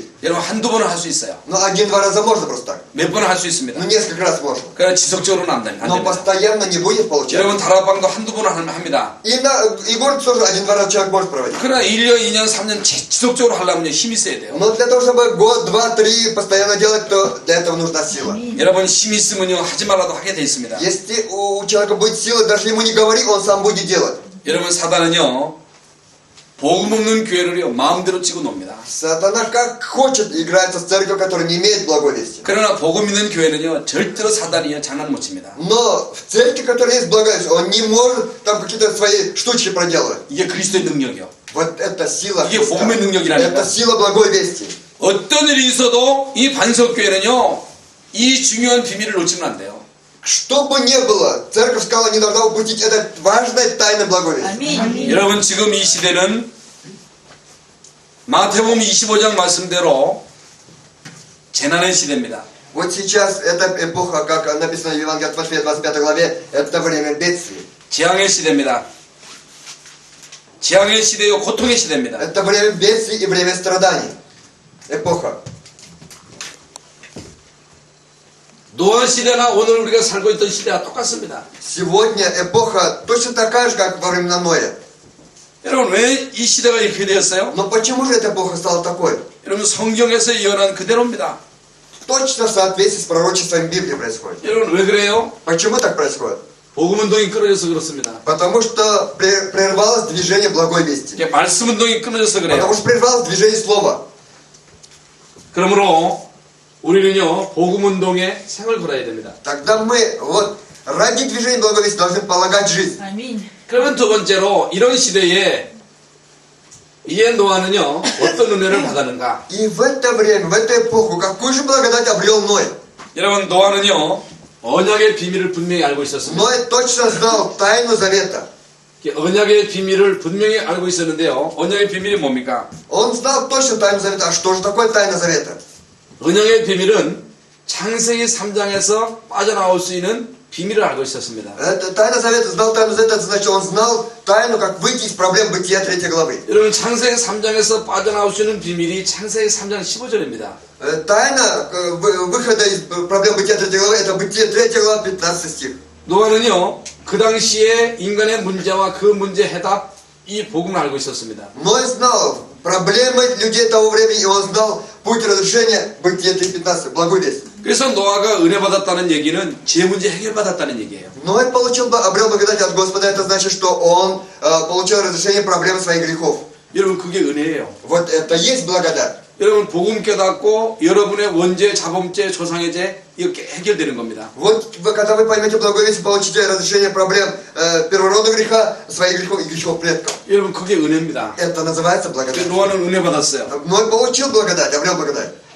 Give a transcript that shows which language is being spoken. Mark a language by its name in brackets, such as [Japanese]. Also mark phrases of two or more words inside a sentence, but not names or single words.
[Korean] 여러분 한두 번은 할 수 있어요. [Russian] Но один-два раза можно просто так. [Korean] 몇 번은 할 수 있습니다. [Russian] Ну, несколько раз можно. [Korean] 그러나 지속적으로는 안 됩니다. [Russian] Но постоянно не будет получаться. [Korean] 여러분 다락방도 한두 번은 합니다. [Russian] И город тоже один-два раза человек может проводить. [Korean] 그러나 1년, 2년, 3년 지속적으로 하려면 힘이 있어야 돼요. [Russian] Но для того, чтобы год, два, три постоянно делать, то для этого нужна сила. [Korean] 여러분 힘이 있으면요 하지 말라도 하게 돼 있습니다. [Russian] Если у человека будет сила, даже ему не говори, он сам будет делать. [Korean] 여러분 사단은요 복음 없는 교회를요 마음대로 치고 놉니다. [Russian] Сатана как хочет играется с церковью, которая не имеет благой вести. [Korean] 그러나 복음 있는 교회는요 절대로 사단이요 장난 못 칩니다. [Russian] Но в церкви, которая есть благая весть, он не может там какие-то свои штучки проделывать. [Korean] 이게 그리스도의 능력이요. [Russian] Вот это сила [Korean] 이게 [Russian] Христа. [Korean] 복음의 능력이라니까. [Russian] Это сила благой вести. [Korean] 어떤 일이 있어도 이 반석교회는요 이 중요한 비밀을 놓치면 안 돼요. [Russian] Что бы ни было, церковь скала не должна упустить это важная тайна благой вести. [Korean] 아멘. 여러분 지금 이 시대는 마태복음 25장 말씀대로 재난의 시대입니다. [Russian] Вот сейчас эта эпоха, как написано в Евангелии от Матфея 25 главе, это время бедствий. [Korean] 재앙의 시대입니다. 재앙의 시대요 고통의 시대입니다. [Russian] Это время бедствий и время страданий. Эпоха. [Korean] 노아 시대나 오늘 우리가 살고 있던 시대와 똑같습니다. [Russian] Сегодня эпоха точно такая же, как во времена Ноя. [Korean] 여러분 왜 이 시대가 이렇게 되었어요? [Russian] Но почему же эта эпоха стала такой? [Korean] 여러분 성경에서 예언한 그대로입니다. [Russian] Точно в соответствии с пророчеством Библии происходит. [Korean] 여러분 왜 그래요? [Russian] Почему так происходит? [Korean] 복음운동이 끊어져서 그렇습니다. [Russian] Потому что прервалось движение благой вести. [Korean] 이게 말씀운동이 끊어져서 그래요. [Russian] Потому что прервалось движение слова. [Korean] 그러므로 우리는요 복음운동에 생을 걸어야 됩니다. [Russian] Тогда мы вот ради движения благой вести должны полагать жизнь. [Korean] 아멘. 그러면 두 번째로 이런 시대에 이에 노아는요 어떤 은혜를 받았는가? [Russian] И в это время, в эту эпоху, какую же благодать обрел Ной? [Korean] 여러분 노아는요 언약의 비밀을 분명히 알고 있었습니다. [Russian] Ной точно знал тайну завета. [Korean] 언약의 비밀을 분명히 알고 있었는데요. 언약의 비밀이 뭡니까? [Russian] Он знал точно тайну завета. А что же такое тайна завета? [Korean] 언약의 비밀은 창세기 3장에서 빠져나올 수 있는 비밀을 알고 있었습니다. [Russian] Это тайна завета, знал тайну завета, это значит, он знал тайну, как выйти из проблем Бытия 3 главы. [Korean] 여러분 창세기 3장에서 빠져나올 수 있는 비밀이 창세기 3장 15절입니다. [Russian] Тайна выхода из проблем Бытия 3 главы, это Бытие 3 глава, 15 стих. [Korean] 노아는요 그 당시에 인간의 문제와 그 문제 해답 이 복음을 알고 있었습니다. [Russian] Ной знал проблемы людей того времени, и он знал путь разрешения Бытия 3.15, благую весть. [Korean] 그래서 노아가 은혜 받았다는 얘기는 제 문제 해결 받았다는 얘기예요. [Russian] Ной обрел благодать от Господа, это значит, что он получил разрешение проблемы своих грехов. [Korean] 여러분 그게 은혜예요. [Russian] Вот это есть благодать. [Korean] 여러분 복음 깨닫고 여러분의 원죄, 자범죄, 조상의 죄 이렇게 해결되는 겁니다. [Russian] Вот когда вы поймете благую весть, получите разрешение проблем первородного греха, своих грехов и грехов предков. [Korean] 여러분 그게 은혜입니다. [Russian] Это называется благодать. [Korean] 노아는 은혜 받았어요. [Russian] Ной получил благодать, обрел благодать.